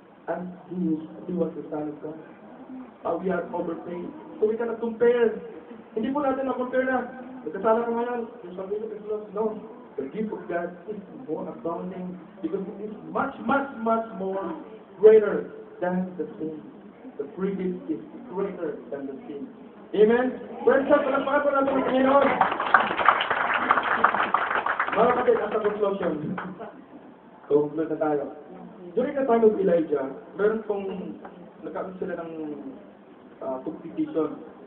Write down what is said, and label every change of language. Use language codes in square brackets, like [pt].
[en] And He was the Son of God. We are overpaid. So we cannot compare. [tl] Hindi po natin na-compare na. Nagkasala ka ngayon. Yung sabi niyo, no. [en] The gift of God is more abounding because it is much more greater than the sin. The free gift is greater than the sin. Amen? [tl] Praise God, palagpakan po natin ang Panginoon. Mga kapatid, [en] as a conclusion. [tl] Conclude na tayo. [en] During the time of Elijah, [tl] meron pong nagkaroon sila ng competition.